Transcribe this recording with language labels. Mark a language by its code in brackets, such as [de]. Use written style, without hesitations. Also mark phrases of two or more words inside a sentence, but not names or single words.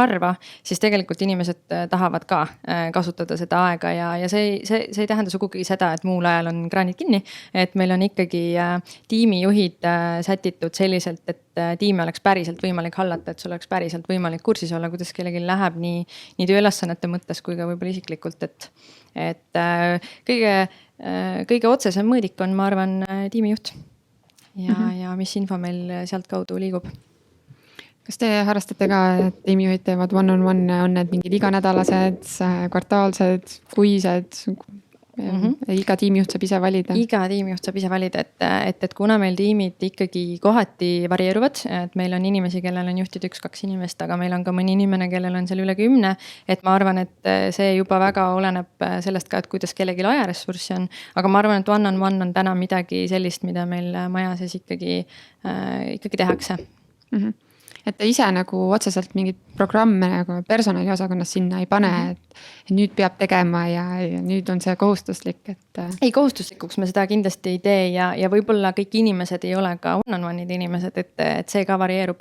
[et] harva, siis tegelikult inimesed tahavad ka kasutada seda aega ja see ei tähenda sugugi seda, et muul ajal on kraanid kinni, et meil on ikkagi tiimijuhid sätitud selliselt, et tiimi oleks päriselt võimalik hallata, et sul oleks päriselt võimalik kursis olla, kuidas kellelgi läheb nii tööülesannete mõttes kui ka võib-olla isiklikult, et kõige otsesem mõõdik on, ma arvan, tiimijuht ja mis info meil sealt kaudu liigub. Kas te harrastate ka, et tiimijuhid teevad [en] one-on-one, [et] on need mingid iganädalased, kvartaalsed, kuised? Iga tiimijuht saab ise valida. Iga tiimijuht saab ise valida, et kuna meil tiimid ikkagi kohati varieeruvad, et meil on inimesi, kellel on juhtid 1-2 inimest, aga meil on ka mõni inimene, kellel on seal üle 10, et ma arvan, et see juba väga oleneb sellest ka, et kuidas kellelgi ajaressurssi on, aga ma arvan, et [en] one-on-one [et] on täna midagi sellist, mida meil maja sees ikkagi tehakse. Et te ise nagu otseselt mingid programme nagu personaliosakonnas sinna ei pane, et nüüd peab tegema ja nüüd on see kohustuslik, et... Ei, kohustuslikuks me seda kindlasti ei tee ja võib-olla kõik inimesed ei ole ka [en] one-on-one'id [et] inimesed, et see ka varieerub.